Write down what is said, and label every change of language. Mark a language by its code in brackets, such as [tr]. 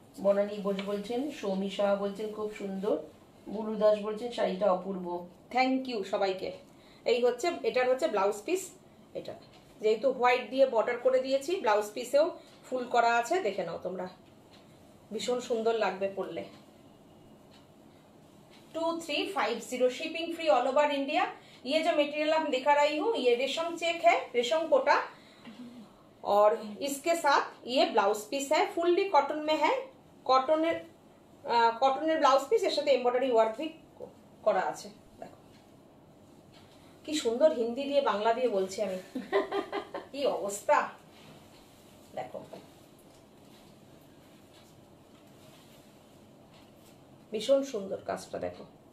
[bn] বনানী বোস বলছেন, সৌমি সাহা বলছেন খুব সুন্দর, বুলু দাস বলছেন শাড়িটা অপূর্ব। থ্যাংক ইউ সবাইকে। এই হচ্ছে, এটার হচ্ছে ব্লাউজ পিস। এটা যেহেতু হোয়াইট দিয়ে বর্ডার করে দিয়েছি, ব্লাউজ পিসেও ফুল করা আছে, দেখে নাও তোমরা, ভীষণ সুন্দর লাগবে পরলে। [hi] 2350 shipping free all over India. ये जो मटेरियल हम दिखा रही हूँ ये रेशम चेक है, रेशम कोटा, और इसके साथ ये ब्लाउज पीस है, फुल्ली कॉटन में है, [bn] কটনের ব্লাউজ পিস, এর সাথে এমব্রয়ডারি ওয়ার্ক ভি করা আছে। দেখো কি সুন্দর হিন্দি দিয়ে বাংলা দিয়ে বলছি আমি, কি অবস্থা দেখো, ভীষণ সুন্দর কাজটা দেখো।